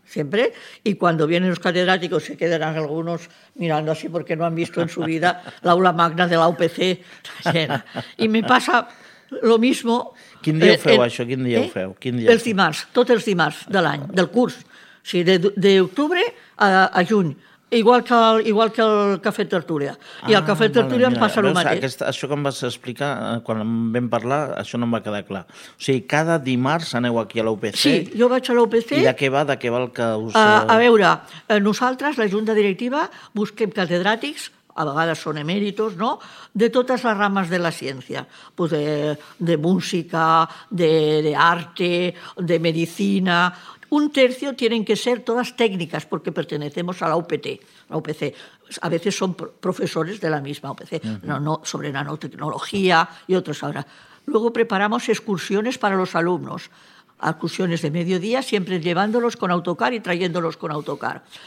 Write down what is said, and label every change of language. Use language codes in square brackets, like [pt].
[es] Siempre, y cuando vienen los catedráticos se quedarán algunos mirando así porque no han visto en su vida la aula magna de la UPC llena. Y me pasa lo mismo... [ca] ¿Quin dia ho feu, això? ¿Quin dia ho feu? ¿Quin dia? Els dimarts, tots els dimarts de l'any, del curs. O sigui, d'octubre a juny. Igual que el Cafè Tertúlia. I el Cafè Tertúlia em passa el mateix. Això que em vas explicar, quan vam parlar, això no em va quedar clar. O sigui, cada dimarts aneu aquí a l'UPC. Sí, jo vaig a l'UPC. I de què va el que us... A veure, nosaltres, la Junta Directiva, busquem catedràtics, a vegades són emèritos, no?, de totes les rames de la ciència, [es] pues de música, de arte, de medicina... Un tercio tienen que ser todas técnicas porque pertenecemos a la UPT, la UPC. A veces son profesores de la misma UPC, no sobre nanotecnología y otros ahora. Luego preparamos excursiones para los alumnos, excursiones de mediodía, siempre llevándolos con autocar y trayéndolos con autocar.